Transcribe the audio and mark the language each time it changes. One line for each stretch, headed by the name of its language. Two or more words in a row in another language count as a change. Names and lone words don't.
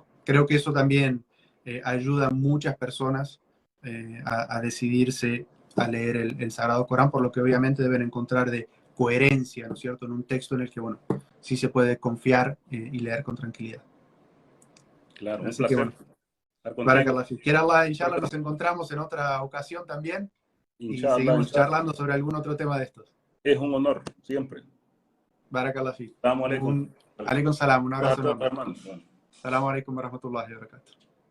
Spanish: Creo que eso también ayuda a muchas personas a decidirse a leer el Sagrado Corán, por lo que obviamente deben encontrar de coherencia, ¿no es cierto?, en un texto en el que, bueno, sí se puede confiar y leer con tranquilidad. Claro, así un placer. que bueno,
Arabic: بارك الله فيك.
Spanish: Inshallah, nos encontramos en otra ocasión también, y seguimos charlando sobre algún otro tema de estos. Es un honor, siempre.
Arabic: بارك الله فيك. السلام عليكم. عليكم السلام,
Spanish: un abrazo enorme. hermano.
Arabic: السلام عليكم ورحمة الله وبركاته.